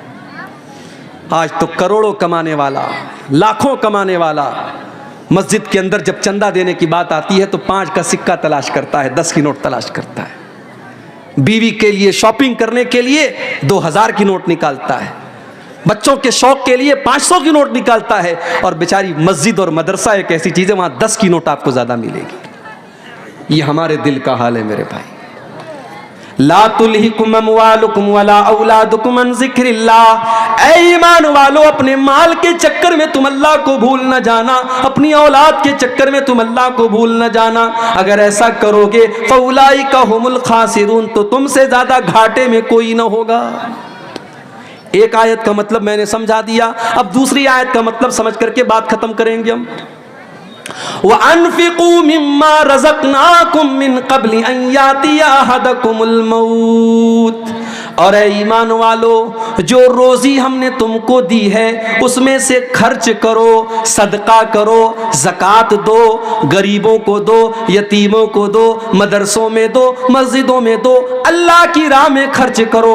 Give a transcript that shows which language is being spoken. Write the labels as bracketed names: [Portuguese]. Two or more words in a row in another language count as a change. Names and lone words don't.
[Hindi] आज तो करोड़ों कमाने वाला, लाखों कमाने वाला मस्जिद के अंदर जब चंदा देने की बात आती है तो 5 का सिक्का तलाश करता है, 10 की नोट तलाश करता है। बीवी के लिए शॉपिंग करने के लिए 2000 की नोट निकालता है, बच्चों के शौक के लिए 500 की नोट निकालता है। और बेचारी मस्जिद और मदरसा एक ऐसी चीज है, वहां 10 की नोट आपको ज्यादा मिलेगी। ये हमारे दिल का हाल है मेरे भाई। [Arabic] لا تلهكم أموالكم ولا أولادكم عن ذكر الله. [Hindi] ऐ ईमान वालों, अपने माल के चक्कर में तुम अल्लाह को भूल न जाना, अपनी औलाद के चक्कर में तुम अल्लाह को भूल न जाना। अगर ऐसा करोगे [Arabic] فأولئك هم الخاسرون, [Hindi] तो तुमसे ज्यादा घाटे में कोई न होगा। एक आयत का मतलब मैंने समझा दिया, अब दूसरी आयत का मतलब समझ करके बात खत्म करेंगे हम। [Arabic] وأنفقوا مما رزقناكم من قبل أن يأتي أحدكم الموت. [Hindi] और ऐ ईमान वालों, जो रोजी हमने तुमको दी है उसमें से खर्च करो, सदका करो, ज़कात दो, गरीबों को दो, यतीमों को दो, मदरसों में दो, मस्जिदों में दो, अल्लाह की राह में खर्च करो।